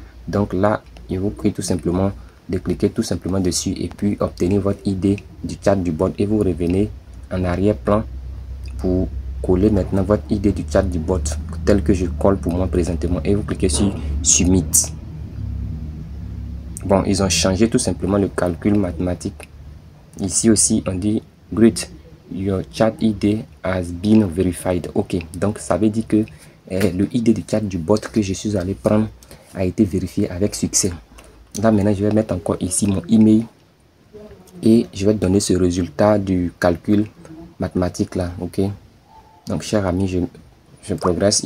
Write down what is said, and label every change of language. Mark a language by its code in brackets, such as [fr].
[fr] Donc là, je vous prie tout simplement de cliquer tout simplement dessus et puis obtenir votre ID du chat du bot et vous revenez en arrière-plan pour coller maintenant votre ID du chat du bot tel que je colle pour moi présentement et vous cliquez sur Submit. Bon, ils ont changé tout simplement le calcul mathématique. Ici aussi, on dit [en] Great, your chat ID has been verified. [fr] Ok, donc ça veut dire que le ID du chat du bot que je suis allé prendre a été vérifié avec succès. Là maintenant, je vais mettre encore ici mon email et je vais donner ce résultat du calcul mathématique là. Ok, donc cher ami, je progresse.